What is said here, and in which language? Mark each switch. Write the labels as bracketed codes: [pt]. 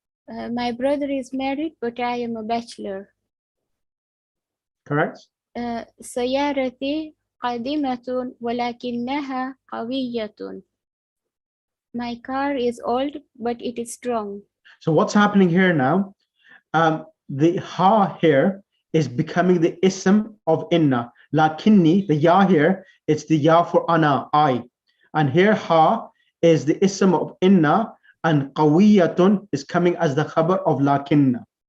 [en] My brother is married, but I am a bachelor. Correct. [ar] سيارتي قديمة ولكنها قوية. [en] My car is old, but it is strong. So what's happening here now? The ha here is becoming the ism of inna. Lakinni, the ya here, it's the ya for ana, I. And here ha is the ism of inna, and qawiyatun is coming as the khabar of lakinna.